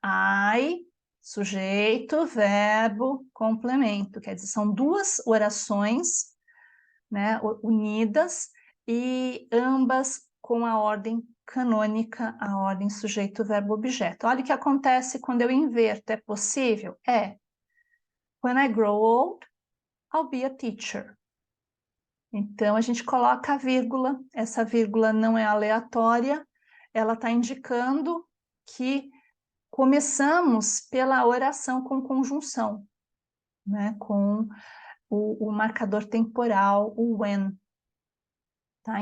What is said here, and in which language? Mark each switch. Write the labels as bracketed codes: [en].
[pt] I, sujeito, verbo, complemento. Quer dizer, são duas orações, né, unidas e ambas com a ordem canônica, a ordem sujeito, verbo, objeto. Olha o que acontece quando eu inverto. É possível? É. [en] When I grow old, I'll be a teacher. [pt] Então, a gente coloca a vírgula, essa vírgula não é aleatória, ela está indicando que começamos pela oração com conjunção, né? Com o marcador temporal, o when. Tá?